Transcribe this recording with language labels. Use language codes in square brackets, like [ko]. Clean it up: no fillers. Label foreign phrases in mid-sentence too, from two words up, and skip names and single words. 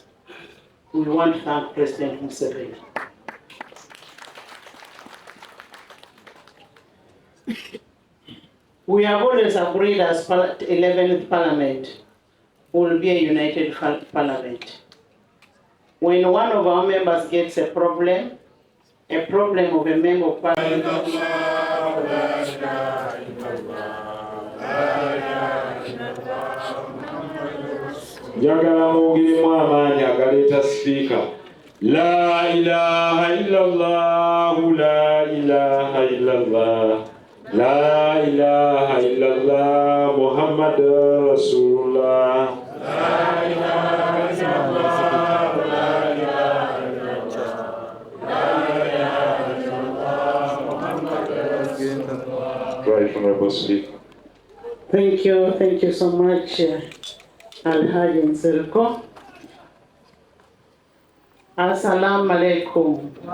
[en] We want to thank President Museveni. We have always agreed as 11th Parliament will be a united Parliament. When one of our members gets a problem of a member of Parliament, [lg] njagala mwogiremu amaanyi agaleeta sipiika. [ar] لا إله إلا الله، لا إله إلا الله، لا إله إلا الله، محمد رسول الله. لا إله إلا الله، لا إله إلا الله، لا إله إلا الله، محمد رسول الله. [en] Right, Honorable Speaker. Thank you so much, HonNsereko. [ar] السلام عليكم.